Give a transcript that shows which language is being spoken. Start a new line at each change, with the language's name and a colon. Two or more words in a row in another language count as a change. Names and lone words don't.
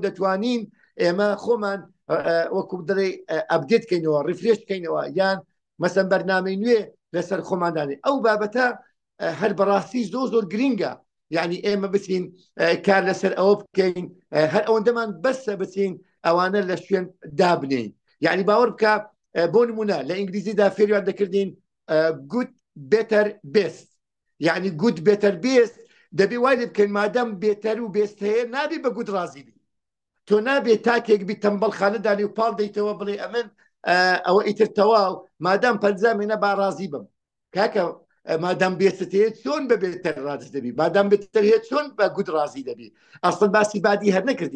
Central Kurdish: دەتوانین ئێمە خۆمان وەکو دەڵێ ئەپدێت بکەینەوە ڕیفرێش بکەینەوە یان مەسەن بەرنامەی نوێ لەسەر خۆماندانێ ئەو بابەتە هەر بەڕاستی زۆر گرینگە یعنی ئێمە بچین کار لەسەر ئەوە بکەین هەر ئەوەندەمان بەسە بچین ئەوانە لە شوێن دابنین یعنی باوەڕ بکە بۆ نمونە لە ئینگلیزیدا فێریان دەکردین
English: good better best
Central Kurdish: یعنی
English: good better best
Central Kurdish: دەبێ وای لێ بکەین مادەم بێتەر و بێست هەیە نابێ بە گود ڕازی بی تۆ نابێ تاکێک بی تەمبەڵ خانەدانی و پاڵ دەیتەوە بڵێ ئەمن ئەوە ئیتر تەواو مادەم پەنجامێنە با ڕازی بم کاکە مادەم بێست هەیە چۆن بە بێتەر ڕاز دەبی مادەم بێتەر هەیە چۆن بە گود ڕازی دەبی ئەسڵ باسی بادی هەر نەکردیە